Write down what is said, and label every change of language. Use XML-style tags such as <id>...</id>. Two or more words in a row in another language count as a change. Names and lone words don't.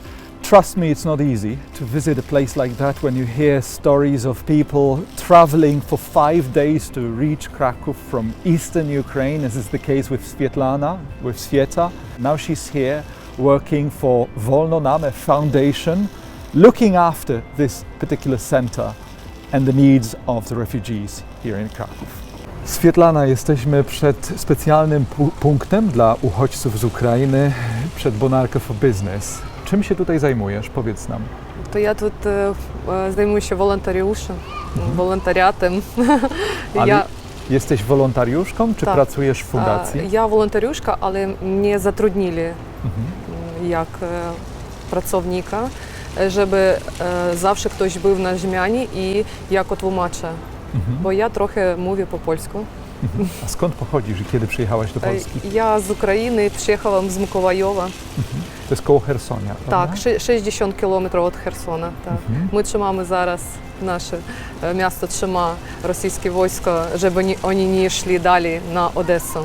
<en>Trust me, it's not easy to visit a place like that when you hear stories of people traveling for 5 days to reach Kraków from eastern Ukraine, as is the case with Svetlana, with Sveta. Now she's here working for Wolno Nam, a foundation, looking after this particular center and the needs of the refugees here in Kraków.</en> <pl>Svetlana, jesteśmy przed specjalnym punktem dla uchodźców z Ukrainy, przed Bonarka for Business. Czym się tutaj zajmujesz? Powiedz nam.</pl> <uk>То я тут займуся волонтерятом.</uk> <pl>Ale jesteś wolontariuszką, czy pracujesz w fundacji?</pl> <uk>Я волонтерюшка, але</uk> <pl>mnie zatrudnili</pl> <uk>як працівника, щоб завжди хтось був на zmianie і як тлумача.</uk> <pl>Bo ja trochę mówię po polsku. A skąd pochodzisz i kiedy przyjechałaś do Polski? Ja z Ukrainy, przyjechałam z Mikołajowa. To jest koło Chersonia, prawda? Tak, 60 km od Chersona. Tak. Ми trzymamy zaraz, nasze miasto trzyma rosyjskie wojsko, żeby oni nie szli dalej na Odessę.</pl>